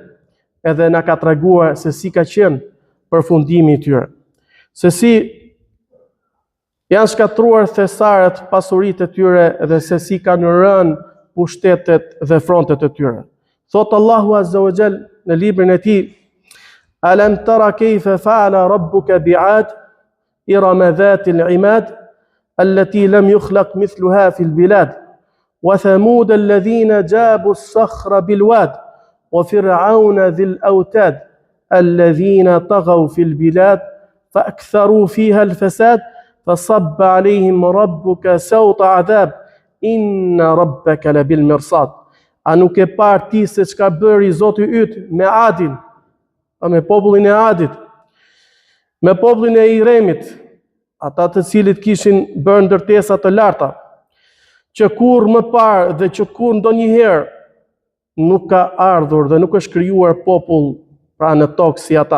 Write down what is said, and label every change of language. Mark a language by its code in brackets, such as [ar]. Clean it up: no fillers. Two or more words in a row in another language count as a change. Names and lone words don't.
[sq] Edhe na ka treguar se si ka qenë përfundimi i tyre. Se si janë shkatruar thesarët pasuritë e tyre dhe se si kanë rënë pushtetet dhe frontet e tyre. Thot Allahu [ar] عز وجل [sq] në librin e tij: [ar] ألم تر كيف فعل ربك بعاد إرم ذات العماد التي لم يخلق مثلها في البلاد وثمود الذين جابوا الصخر بالواد وفرعون ذي الأوتاد الذين طغوا في البلاد فأكثروا فيها الفساد فصب عليهم ربك سوط عذاب إن ربك لبالمرصاد. [sq] A nuk e parë ti se çka bëri Zoti yt me Adin, me popullin e Adit, me popullin e Iremit, ata të cilit kishin bërë ndërtesa të larta, që kur më parë dhe që kur ndonjëherë nuk ka ardhur dhe nuk është krijuar popull pra në tokë si ata.